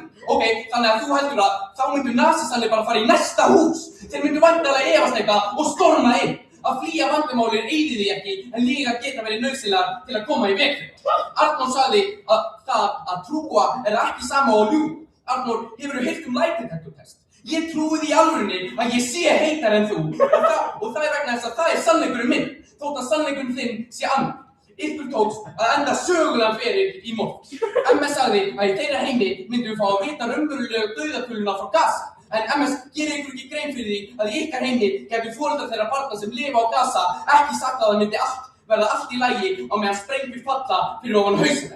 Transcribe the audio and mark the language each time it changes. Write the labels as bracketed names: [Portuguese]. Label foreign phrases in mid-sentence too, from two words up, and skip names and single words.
[Icelandic] Ok, þannig að þú heldur að þá myndu nasistarnir bara fara í næsta hús. Þeir myndu væntanlega efast eitthvað og storma inn. Að flýja vandamálir eyðir því ekki, en lygar geta verið nauðsynlegar til að koma í veg fyrir. Arnór sagði að það að trúa er ekki sama og ljúga. Arnór, hefurðu heyrt [English] lie detector test? [Icelandic] Ég trúi því í alvörunni að ég sé heitar en þú, og það er vegna þess að það er sannleikurinn minn, þótt að sannleikurinn þinn sé annar. Ykkur tókst að enda sögulegan feril í mort. MS sagði að í þeirra heimi myndum við fá að vita raunverulegu dauðatöluna frá Gaza. En MS gerir ykkur ekki grein fyrir því að í ykkar heimi gætu foreldrar þeirra barna sem lifa á Gaza ekki sagt að það myndi verða allt í lagi á meðan sprengjur falla fyrir ofan hausinn.